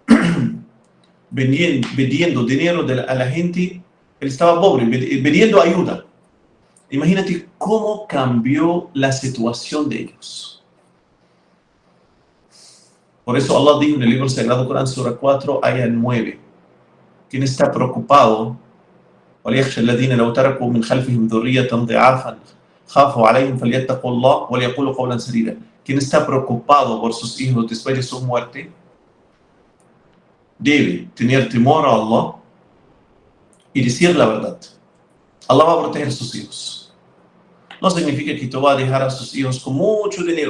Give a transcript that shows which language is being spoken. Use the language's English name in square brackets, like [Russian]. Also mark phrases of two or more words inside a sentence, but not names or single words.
[Spanish] vendiendo dinero a la gente. Él estaba pobre, vendiendo ayuda. Imagínate cómo cambió la situación de ellos. Por eso Allah dijo en el libro sagrado Corán, Sura 4, ayah 9, quien está preocupado, [Arabic] وليخشى الذين لو تركوا من خلفهم ذرية ضعافا خافوا عليهم فليتقوا الله وليقولوا قولا سديدا. [Spanish] Quien está preocupado por sus hijos después de su muerte debe tener temor a Allah y decir la verdad. Allah va a proteger a sus hijos. No significa que tú vas a dejar a sus hijos con mucho dinero.